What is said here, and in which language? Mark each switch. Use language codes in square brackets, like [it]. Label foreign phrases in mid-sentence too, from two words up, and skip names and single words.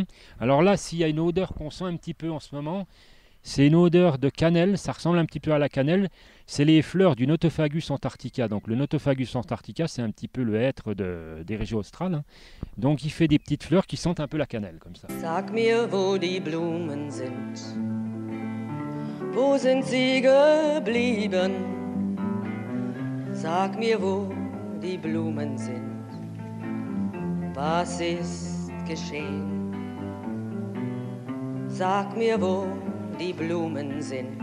[fr] Alors là, s'il y a une odeur qu'on sent un petit peu en ce moment, c'est une odeur de cannelle, ça ressemble un petit peu à la cannelle. C'est les fleurs du Notophagus antarctica. Donc le Notophagus antarctica, c'est un petit peu le hêtre des régions australes, hein. Donc il fait des petites fleurs qui sentent un peu la cannelle, comme ça. [de] Sag mir, wo die Blumen sind. Wo sind sie geblieben? Sag mir, wo die Blumen sind. Was ist geschehen? Sag mir, wo die Blumen sind.